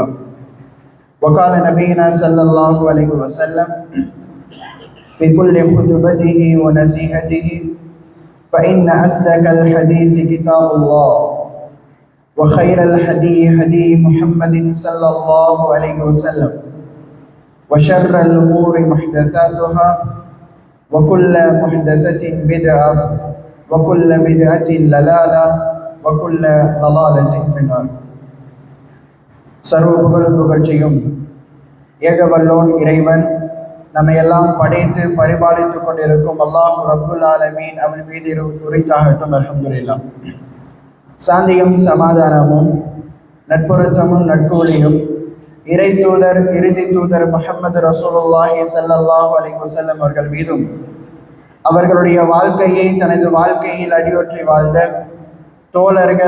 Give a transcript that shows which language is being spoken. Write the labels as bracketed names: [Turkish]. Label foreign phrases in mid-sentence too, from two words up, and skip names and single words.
[Arabic] وقال نبينا صلى الله عليه وسلم في كل خطبته ونصيحته فإن أصدق الحديث كتاب الله وخير الهدي هدي محمد صلى الله عليه وسلم وشر الأمور محدثاتها وكل محدثة بدعة وكل بدعة ضلالة وكل ضلالة في النار. [Tamil] சர்வ புகழ்ச்சியும் ஏகவல்லோன் இறைவன் நம்மை எல்லாம் படைத்து பரிபாலித்துக் கொண்டிருக்கும் அல்லாஹ் [Arabic] رب العالمين [Tamil] அவன் மீது உரித்தாகட்டும். [Arabic] الحمد لله. [Tamil] சாந்தியும் சமாதானமும் நட்புறத்தமும் நட்கூலியும் இறை தூதர் இறுதி தூதர் முஹம்மது [Arabic] رسول الله صلى الله عليه وسلم [Tamil] அவர்கள் மீதும் அவர்களுடைய வாழ்க்கையை தனது வாழ்க்கையில் அடியொற்றி வாழ்ந்த தோழர்கள்,